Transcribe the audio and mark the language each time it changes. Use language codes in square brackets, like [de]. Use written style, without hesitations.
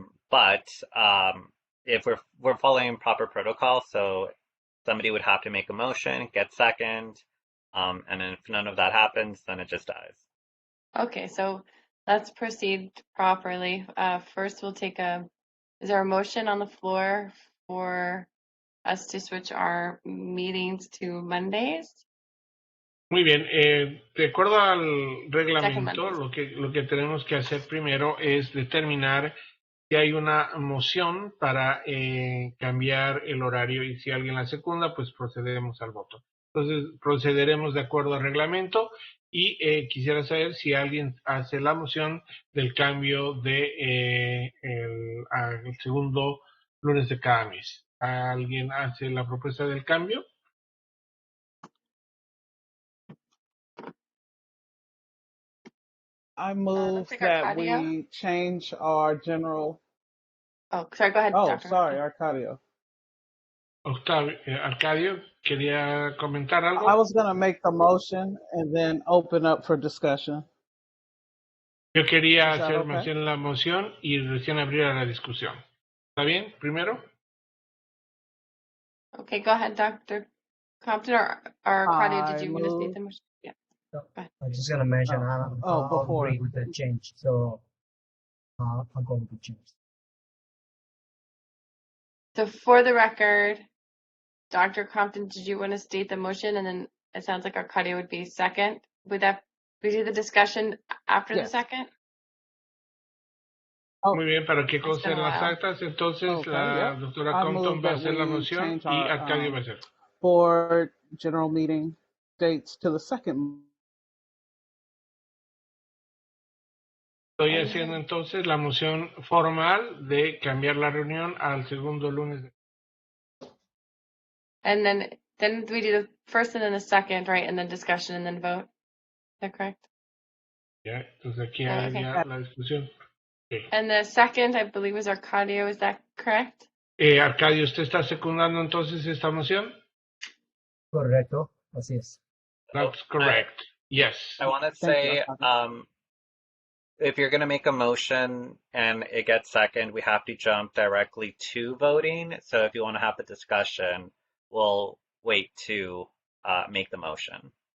[en] But if we're following proper protocol, so somebody would have to make a motion, get second, and then if none of that happens, then it just dies. Okay, so let's proceed properly. First, we'll take is there a motion on the floor for us to switch our meetings to Mondays? [es] Muy bien, de acuerdo al reglamento, lo que tenemos que hacer primero es determinar si hay una moción para cambiar el horario y si alguien la secunda, pues procederemos al voto. Entonces, procederemos de acuerdo al reglamento y quisiera saber si alguien hace la moción del cambio de al segundo lunes de cada mes. ¿Alguien hace la propuesta del cambio? [en] I move that we change our general. Oh, sorry, go ahead. Oh, Dr. sorry, Arcadio. [es] Arcadio, ¿quería comentar algo? [en] I was going to make the motion and then open up for discussion. [es] Yo quería hacer más bien la moción y recién abrir a la discusión. ¿Está bien? Primero. [en] Okay, go ahead, Dr. Compton or Arcadio, did you want to state the motion? Yeah. I'm just going to mention I'll agree with the change. So I'll go with the change. So for the record, Dr. Compton, did you want to state the motion? And then it sounds like Arcadio would be second. Would we do the discussion after the second? [es] Muy bien, para que consten las actas, entonces la doctora Compton va a hacer la moción y Arcadio va a hacer. [en] For general meeting dates to the second. [es] Estoy haciendo entonces la moción formal de cambiar la reunión al segundo lunes. [en] And then we do the first and then the second, right? And then discussion and then vote. Is that correct? [es] Ya, entonces aquí hay la discusión. [en] Okay. And the second, I believe, was Arcadio. Is that correct? [es] Arcadio, ¿usted está secundando entonces esta moción? Correcto, así es. [en] That's correct. Yes. I want to say, if you're going to make a motion and it gets second, we have to jump directly to voting. So if you want to have the discussion, we'll wait to make the motion.